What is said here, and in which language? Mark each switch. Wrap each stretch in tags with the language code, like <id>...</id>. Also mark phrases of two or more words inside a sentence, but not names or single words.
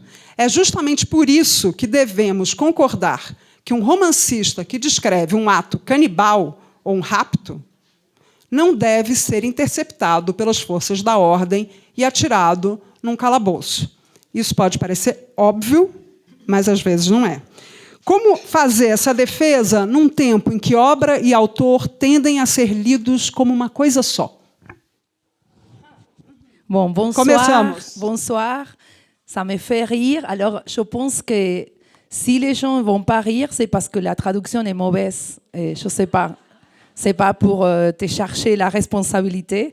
<pt>É justamente por isso que devemos concordar que um romancista que descreve um ato canibal ou um rapto não deve ser interceptado pelas forças da ordem e atirado num calabouço. Isso pode parecer óbvio, mas às vezes não é. Como fazer essa defesa num tempo em que obra e autor tendem a ser lidos como uma coisa só?</pt> <fr>Bon, bonsoir. Comenzamos. Bonsoir. Ça me fait rire. Alors, je pense que si les gens ne vont pas rire, c'est parce que la traduction est mauvaise. Et je ne sais pas. Ce n'est pas pour te chercher la responsabilité.</fr>